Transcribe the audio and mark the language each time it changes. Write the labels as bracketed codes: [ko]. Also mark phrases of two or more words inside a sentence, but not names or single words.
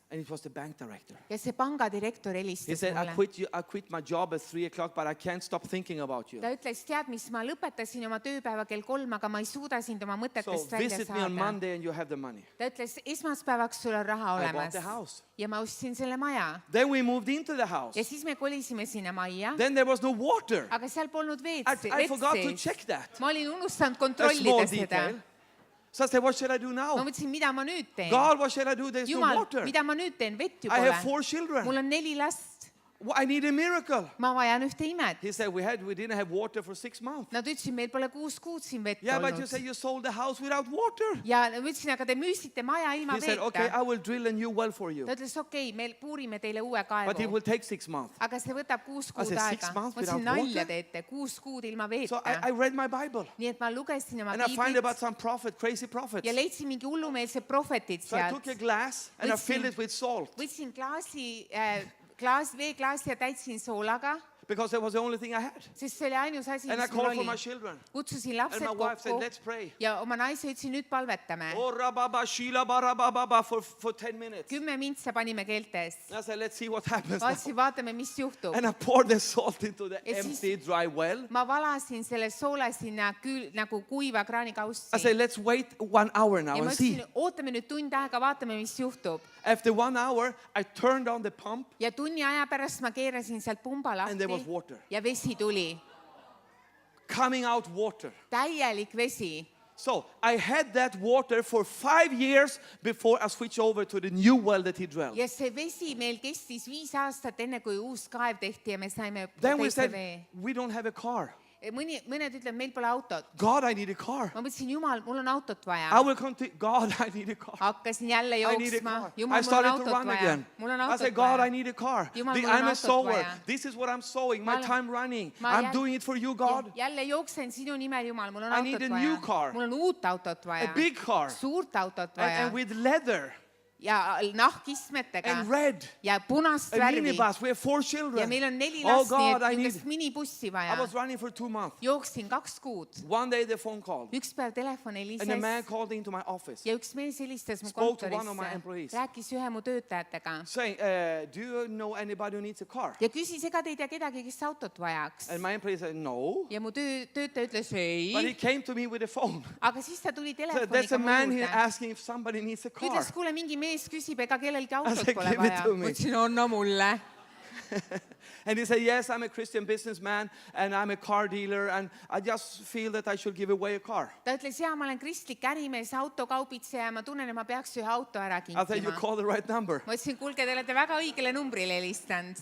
[en] And it was the bank director. [et] Ja see pangadirektor [en] He [et] helistas [en] said, [et] mulle. [en] I quit my job at 3 o'clock, but I can't stop thinking about you. [et] Ta ütles, tead mis, ma lõpetasin oma tööpäeva kell 3, aga ma ei suuda sind oma [en] So [et] mõtetest välja [en] visit me on [et] saada. [en] Monday and you have the money. [et] Ta ütles, esmaspäevaks sul on raha [en] I bought [et] olemas. [en] the house. [et] Ja ma ostsin selle maja. [en] Then we moved into the house. [et] Ja siis me kolisime sinna majja, [en] Then there was no water. [et] aga seal polnud veed [en] I forgot to [et] sees. [en] check that. [et] Ma olin unustanud [en] A small [et] kontrollida seda. [en] detail. So I said, what should I do [et] Ma [en] now? [et] mõtlesin, mida ma nüüd teen. [en] God, what should I do? There's no [et] Jumal, [en] water. [et] mida ma nüüd teen, vett ju [en] I have [et] pole. [en] 4 children. [et] Mul on 4 last. [en] I need a miracle. [et] Ma vajan ühte imet. [en] He said, we didn't have water for 6 months. [et] Nad ütlesid, meil pole 6 kuud siin vett [en] Yeah, but you said [et] olnud. [en] you sold the house without water. [et] Ja ma ütlesin, aga te müüsite maja ilma [en] He said, okay, [et] veeta. [en] I will drill a new well for you. [et] Ta ütles, okei, me puurime teile uue [en] But it [et] kaevu. [en] will take 6 months. [et] Aga see võtab 6 [en] I [et] kuud [en] said, 6 [et] aega. [en] months [et] Ma ütlesin, [en] without [et] nalja [en] water? [et] teete, 6 kuud ilma [en] So [et] veeta. [en] I read my Bible. [et] Nii et ma lugesin oma [en] And I find about [et] piiblit [en] some prophet, crazy prophets. [et] ja leidsin mingi hullumeelsed prohvetid [en] So I [et] sealt. [en] took a glass and I filled it with salt. [et] Võtsin veeklaasi ja täitsin soolaga, [en] Because that was the only thing I had. [et] sest see oli ainus asi, [en] And I [et] mis mul [en] called for my [et] oli. [en] children. [et] Kutsusin [en] And [et] lapsed [en] my wife said, [et] kokku [en] let's pray. [et] ja oma naise ütlesin, nüüd palvetame. [en] Oh, rababa, shila, barababa for 10 minutes. [et] 10 mintsa panime keeltes. [en] I said, let's see what happens now. [et] Vaatasin, vaatame, mis juhtub. [en] And I poured the salt into the [et] Ja siis- [en] empty, dry well. [et] Ma valasin selle soola sinna nagu kuiva kraanikaussi. [en] I said, let's wait 1 hour now [et] Ja ma [en] and see. [et] ütlesin, ootame nüüd tund aega, vaatame, mis juhtub. [en] After 1 hour, I turned on the pump [et] Ja tunni aja pärast ma keerasin sealt pumba [en] and there was [et] lahti [en] water. [et] ja vesi tuli. [en] Coming out water. [et] Täielik vesi. [en] So I had that water for 5 years before I switched over to the new well that he drilled. [et] Ja see vesi meil kestis 5 aastat, enne kui uus kaev tehti ja me saime [en] Then we [et] teise [en] said, [et] vee. [en] we don't have a car. [et] Mõned ütlevad, meil pole autot. [en] God, I need a car. [et] Ma mõtlesin, Jumal, mul on autot vaja. [en] I will come to God, I need a car. [et] Hakkasin jälle [en] I need a [et] jooksma. [en] car. [et] Jumal, [en] I [et] mul on [en] started to [et] autot [en] run [et] vaja. [en] again. [et] Mul on [en] I [et] autot [en] said, God, I [et] vaja. [en] need a car. [et] Jumal, mul on [en] I'm a [et] autot [en] sower. [et] vaja. [en] This is what I'm sowing. My [et] Ma olen- [en] time running. [et] ma [en] I'm [et] jälle- [en] doing it for you, God. [et] Jälle jooksen sinu nimel, Jumal, mul on [en] I need [et] autot [en] a new [et] vaja. [en] car. [et] Mul on uut autot [en] A [et] vaja. [en] big car. [et] Suurt autot vaja. [en] And with leather [et] Ja nahkistmetega. [en] and red. [et] Ja punast [en] A [et] värvi. [en] minibus. We have 4 [et] Ja [en] children. [et] meil on 4 [en] Oh [et] last, nii [en] God, I [et] et [en] need. [et] niisugust minibussi [en] I [et] vaja. [en] was running for 2 months. [et] Jooksin 2 kuud. [en] One day the phone called. [et] Üks päev telefon [en] And a man [et] helises [en] called into my office [et] ja üks mees helistas mu [en] Spoke to one of my [et] kontorisse. [en] employees. [et] Rääkis ühe mu töötajatega [en] saying, do you know anybody who needs a car? [et] ja küsis, ega te ei tea kedagi, kes autot vajaks. [en] And my employee said, no. [et] Ja mu töötaja ütles [en] But he [et] ei. [en] came to me with a phone. [et] Aga siis ta tuli [en] So that's [et] telefoniga [en] a [et] mu [en] man here [et] juurde. [en] asking if somebody needs a car. [et] Ütles, kuule, mingi mees küsib, ega kellelgi [en] I [et] autot [en] said, [et] pole [en] "Give it [et] vaja. [en] to me." [et] Ma ütlesin, anna mulle. [en] And he said, yes, I'm a Christian businessman and I'm a car dealer and I just feel that I should give away a car. [et] Ta ütles, jaa, ma olen kristlik ärimees, autokaubitseja ja ma tunnen, et ma peaks ühe auto ära [en] I said, you [et] kinkima. [en] called the right number. [et] Ma ütlesin, kuulge, te olete väga õigele numbrile helistanud.